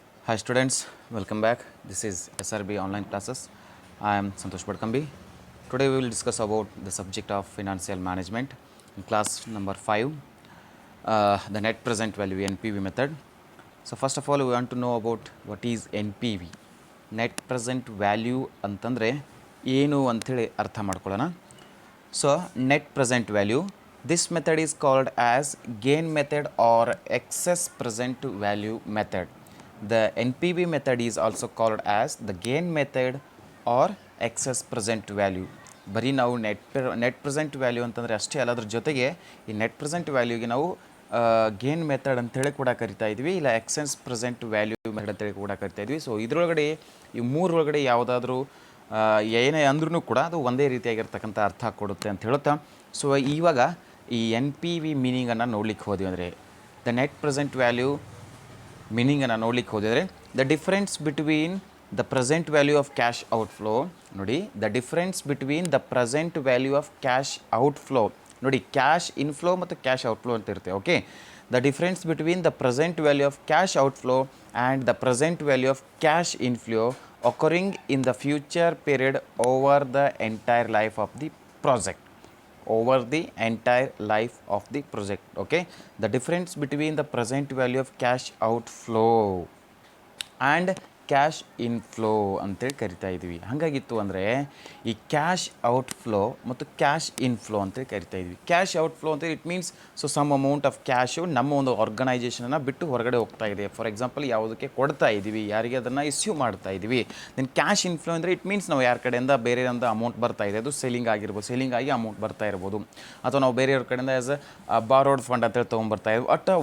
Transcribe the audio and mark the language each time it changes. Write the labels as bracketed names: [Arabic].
[English] Hi students, welcome back. This is SRB online classes. I am Santosh Badkambi. Today we will discuss about the subject of financial management in class number 5, the net present value NPV method. So first of all we want to know about what is NPV. [Kannada] Net present value ಅಂತಂದರೆ ಏನು ಅಂಥೇಳಿ ಅರ್ಥ ಮಾಡ್ಕೊಳ್ಳೋಣ. [English] So net present value, this method is called as gain method or excess present value method. The NPV method is also called as the gain method or excess present value. [Kannada] ಬರೀ ನಾವು net present value ಅಂತಂದರೆ ಅಷ್ಟೇ ಅಲ್ಲ, ಅದ್ರ ಜೊತೆಗೆ ಈ net present ವ್ಯಾಲ್ಯೂಗೆ ನಾವು gain method ಅಂತೇಳಿ ಕೂಡ ಕರಿತಾ ಇದ್ವಿ, ಇಲ್ಲ ಎಕ್ಸೆಸ್ ಪ್ರೆಸೆಂಟ್ ವ್ಯಾಲ್ಯೂ ಮೆಥಡ್ ಅಂತೇಳಿ ಕೂಡ ಕರಿತಾ ಇದ್ವಿ. ಸೊ ಇದರೊಳಗಡೆ ಈ ಮೂರೊಳಗಡೆ ಯಾವುದಾದ್ರೂ ಏನೇ ಅಂದ್ರೂ ಕೂಡ ಅದು ಒಂದೇ ರೀತಿಯಾಗಿರ್ತಕ್ಕಂಥ ಅರ್ಥ ಕೊಡುತ್ತೆ ಅಂತ ಹೇಳುತ್ತಾ, ಸೊ ಇವಾಗ ಈ NPV ಮೀನಿಂಗನ್ನು ನೋಡ್ಲಿಕ್ಕೆ ಹೋದ್ವಿ ಅಂದರೆ, ದ ನೆಟ್ ಪ್ರೆಸೆಂಟ್ ವ್ಯಾಲ್ಯೂ ಮೀನಿಂಗನ್ನು ನೋಡ್ಲಿಕ್ಕೆ ಹೋದರೆ [English] The difference between the present value of cash outflow. ನೋಡಿ, the difference between the present value of cash outflow. [Kannada] ನೋಡಿ, ಕ್ಯಾಶ್ ಇನ್ಫ್ಲೋ ಮತ್ತು ಕ್ಯಾಶ್ ಔಟ್ಫ್ಲೋ ಅಂತ ಇರುತ್ತೆ. [English] Okay, the difference between the present value of cash outflow and the present value of cash inflow occurring in the future period over the entire life of the project. Over the entire life of the project. Okay, the difference between the present value of cash outflow and [Kannada] cash inflow ಅಂತೇಳಿ ಕರಿತಾ ಇದ್ವಿ. ಹಾಗಾಗಿತ್ತು ಅಂದರೆ ಈ cash outflow ಮತ್ತು cash inflow ಅಂತೇಳಿ ಕರಿತಾ ಇದ್ವಿ. Cash outflow ಅಂತೇಳಿ [English] it means so some amount of cash [Kannada] ನಮ್ಮ ಒಂದು ಆರ್ಗನೈಜೇಷನನ್ನು ಬಿಟ್ಟು ಹೊರಗಡೆ ಹೋಗ್ತಾ ಇದೆ. ಫಾರ್ ಎಕ್ಸಾಂಪಲ್ ಯಾವುದಕ್ಕೆ ಕೊಡ್ತಾ ಇದ್ದೀವಿ, ಯಾರಿಗೆ ಅದನ್ನು ಇಸ್ಯೂ ಮಾಡ್ತಾ ಇದ್ದೀವಿ. ದೆನ್ ಕ್ಯಾಶ್ ಇನ್ಫ್ಲೋ ಅಂದರೆ ಇಟ್ ಮೀನ್ಸ್ ನಾವು ಯಾರ ಕಡೆಯಿಂದ ಬೇರೆಯಿಂದ ಅಮೌಂಟ್ ಬರ್ತಾ ಇದೆ, ಅದು ಸೇಲಿಂಗ್ ಆಗಿರ್ಬೋದು, ಸೇಲಿಂಗ್ ಆಗಿ ಅಮೌಂಟ್ ಬರ್ತಾ ಇರ್ಬೋದು, ಅಥವಾ ನಾವು ಬೇರೆಯವ್ರ ಕಡೆಯಿಂದ [English] as a borrowed fund [Kannada] ಅಂತೇಳಿ ತೊಗೊಂಬರ್ತಾ ಇದ್ವಿ.